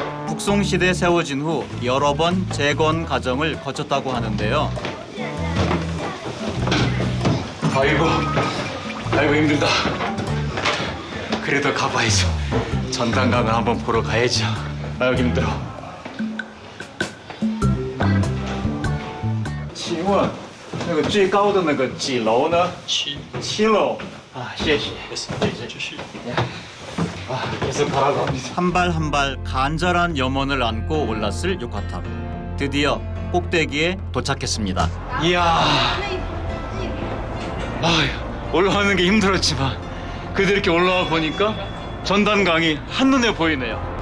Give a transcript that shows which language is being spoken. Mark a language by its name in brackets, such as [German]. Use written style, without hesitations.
[Korean] 북송시대 세워진 후 여러 번 재건 과정을 거쳤다고 하는데요. 아이고 힘들다. 그래도 가봐야죠. 전단강을 한번 보러 가야죠. 아유 힘들어. [Chinese] 请问那个最高的那个几楼呢？7楼。啊，谢谢。 [Korean] 계속 바라봅니다. 한 발 한 발 간절한 염원을 안고 올랐을 육화탑. 드디어 꼭대기에 도착했습니다. 이야. 올라가는 게 힘들었지만 그래도 이렇게 올라와 보니까 전단강이 한눈에 보이네요.